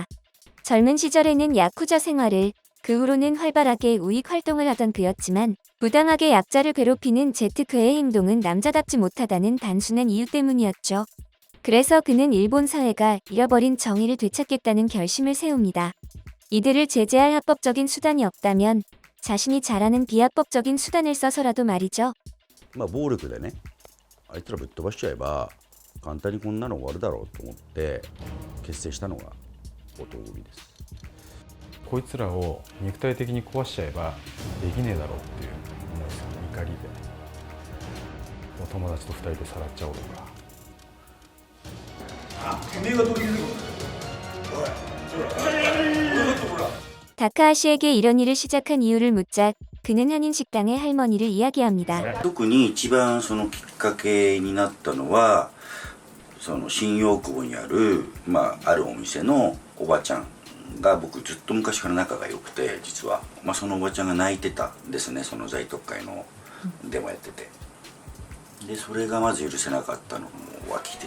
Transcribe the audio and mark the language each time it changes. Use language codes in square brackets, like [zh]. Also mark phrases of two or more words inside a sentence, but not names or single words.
[ko] 젊은 시절에는 야쿠자 생활을, 그 후로는 활발하게 우익 활동을 하던 그였지만 부당하게 약자를 괴롭히는 제특회의 행동은 남자답지 못하다는 단순한 이유 때문이었죠. 그래서 그는 일본 사회가 잃어버린 정의를 되찾겠다는 결심을 세웁니다. 이들을 제재할 합법적인 수단이 없다면 자신이 잘 아는 비합법적인 수단을 써서라도 말이죠. [ja] 暴力でね、あいつらぶっ飛ばしちゃえば簡単にこんなの終わるだろうと思って結成したのが男組です。こいつらを肉体的に壊しちゃえばできねえだろうっていうもうその怒りでお友達と2人でさらっちゃおうとか。 [ko] 다카하시에게 이런 일을 시작한 이유를 묻자 그는 한인 식당의 할머니를 이야기합니다. [ja] 特に一番そのきっかけになったのはその新大久保にある、あるお店のおばちゃんが僕ずっと昔から仲が良くて実は、そのおばちゃんが泣いてたんですね。その在特会のデモやっててでそれがまず許せなかったのも湧きてて